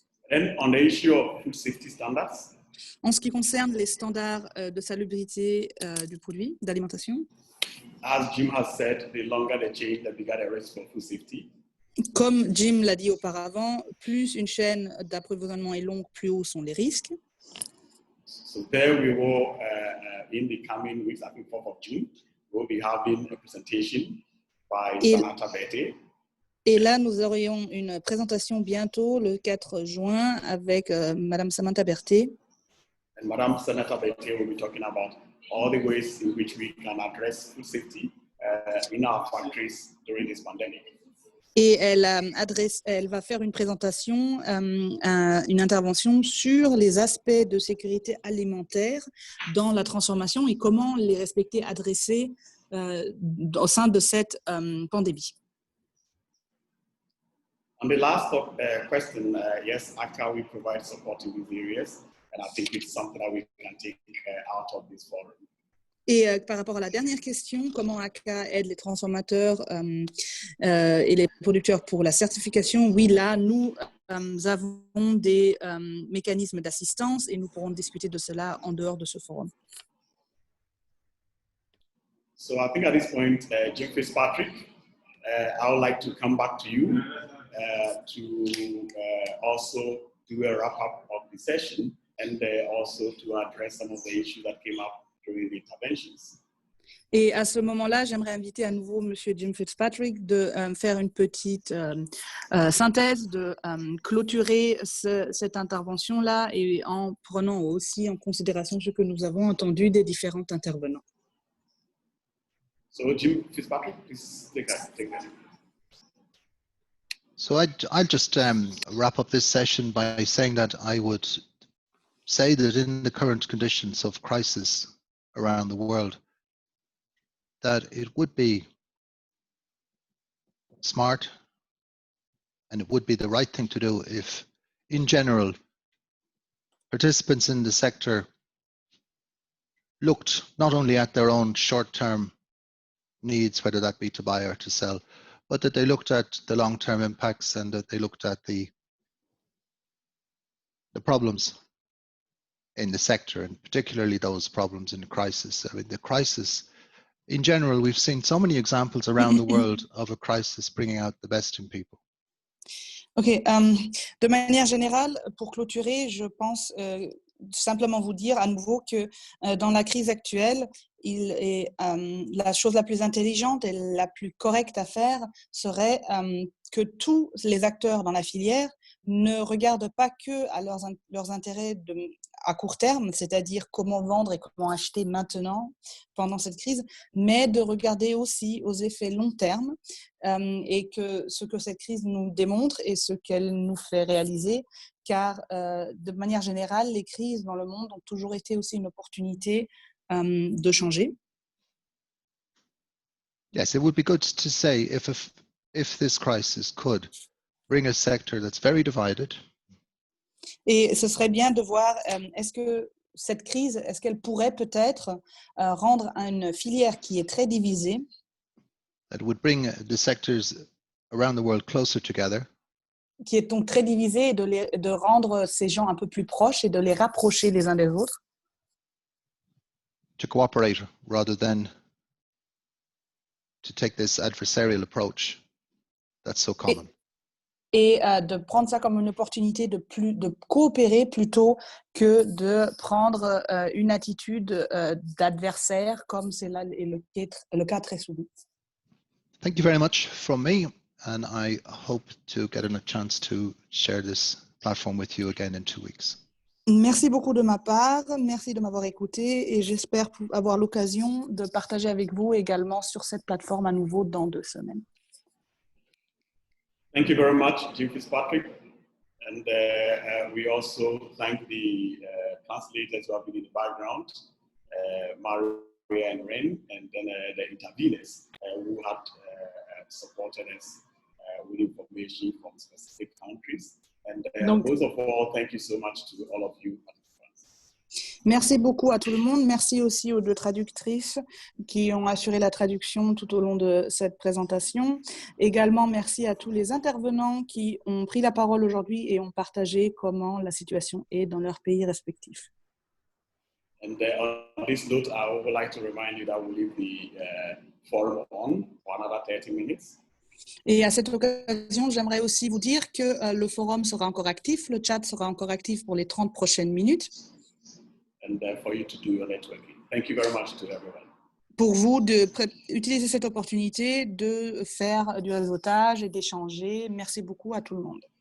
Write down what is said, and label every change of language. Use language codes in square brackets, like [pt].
[en] And on the issue of food safety standards, [fr] en ce qui concerne les standards de salubrité du produit, d'alimentation, [en] as Jim has said, the longer the chain, the bigger the risk for food safety. [fr] Comme Jim l'a dit auparavant, plus une chaîne d'approvisionnement est longue, plus hauts sont les risques. [en] So there we will, in the coming weeks, I think 4th of June, we'll be having a presentation by Samantha Bette. [fr] Et là, nous aurions une présentation bientôt, le 4 juin, avec Madame Samantha Berte. [en] And Madame Samantha Bette will be talking about all the ways in which we can address food safety in our factories during this pandemic. [fr] Et elle va faire une présentation, une intervention sur les aspects de sécurité alimentaire dans la transformation et comment les respecter, adresser au sein de cette pandémie. [en] On the last question, yes, ACA will provide support in these areas, and I think it's something that we can take out of this forum. [fr] Et par rapport à la dernière question, comment ACA aide les transformateurs et les producteurs pour la certification? Oui, là, nous avons des mécanismes d'assistance et nous pourrons discuter de cela en dehors de ce forum. [en] So I think at this point, Jim Fitzpatrick, I would like to come back to you to also do a wrap-up of the session and also to address some of the issues that came up during the interventions. [fr] Et à ce moment-là, j'aimerais inviter à nouveau Monsieur Jim Fitzpatrick de faire une petite synthèse, de clôturer cette intervention-là et en prenant aussi en considération ce que nous avons entendu des différents intervenants. [en] So Jim Fitzpatrick, please take that. So I'll just wrap up this session by saying that I would say that in the current conditions of crisis around the world, that it would be smart and it would be the right thing to do if, in general, participants in the sector looked not only at their own short-term needs, whether that be to buy or to sell, but that they looked at the long-term impacts and that they looked at the problems in the sector, and particularly those problems in the crisis. I mean, the crisis, in general, we've seen so many examples around the world of a crisis bringing out the best in people. [fr] Ok, de manière générale, pour clôturer, je pense simplement vous dire à nouveau que dans la crise actuelle, la chose la plus intelligente et la plus correcte à faire serait que tous les acteurs dans la filière ne regardent pas que à leurs intérêts à court terme, c'est-à-dire comment vendre et comment acheter maintenant pendant cette crise, mais de regarder aussi aux effets long terme et que ce que cette crise nous démontre et ce qu'elle nous fait réaliser, car de manière générale, les crises dans le monde ont toujours été aussi une opportunité de changer. [en] Yes, it would be good to say if this crisis could bring a sector that's very divided. [fr] Et ce serait bien de voir, est-ce que cette crise, est-ce qu'elle pourrait peut-être rendre une filière qui est très divisée, [en] that would bring the sectors around the world closer together, [fr] qui est donc très divisée, et de rendre ces gens un peu plus proches et de les rapprocher les uns des autres, [en] to cooperate rather than to take this adversarial approach that's so common. [fr] Et de prendre ça comme une opportunité de coopérer plutôt que de prendre une attitude d'adversaire, comme c'est là le cas très souvent. [en] Thank you very much from me, and I hope to get a chance to share this platform with you again in 2 weeks. [fr] Merci beaucoup de ma part, merci de m'avoir écouté et j'espère avoir l'occasion de partager avec vous également sur cette plateforme à nouveau dans 2 semaines. [en] Thank you very much, Jim Fitzpatrick. And we also thank the translators who have been in the background, Maria and Ren, and then the interveners who had supported us with information from specific countries. And most of all, thank you so much to all of you. [fr] Merci beaucoup à tout le monde. Merci aussi aux 2 traductrices qui ont assuré la traduction tout au long de cette présentation. Également, merci à tous les intervenants qui ont pris la parole aujourd'hui et ont partagé comment la situation est dans leurs pays respectifs. [en] And on this note, I would like to remind you that we'll leave the forum on for another 30 minutes. [fr] Et à cette occasion, j'aimerais aussi vous dire que le forum sera encore actif, le chat sera encore actif pour les 30 prochaines minutes. [en] And for you to do your networking. Thank you very much to everyone. [fr] Pour vous d'utiliser cette opportunité de faire du réseautage et d'échanger. Merci beaucoup à tout le monde.